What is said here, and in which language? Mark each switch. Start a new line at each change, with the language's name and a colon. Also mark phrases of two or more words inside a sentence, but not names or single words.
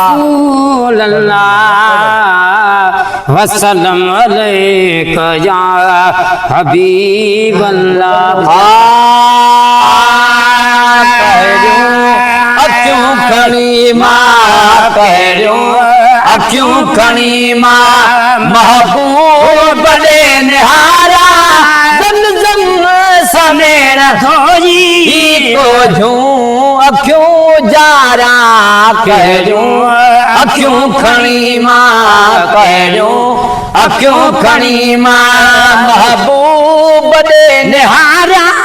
Arabic: رسول الله، وسلم عليك يا حبيب الله۔ آه،
Sindhi: پهريون اکيون کڻي مان، پهريون اکيون کڻي مان، محبوب ڏي نهارا، زمزم سمير ٿوئي ڪو جون اکيون جارا ڪريون، اکيون کڻي مان ڪريون، اکيون کڻي مان محبوب ڏي نهارا.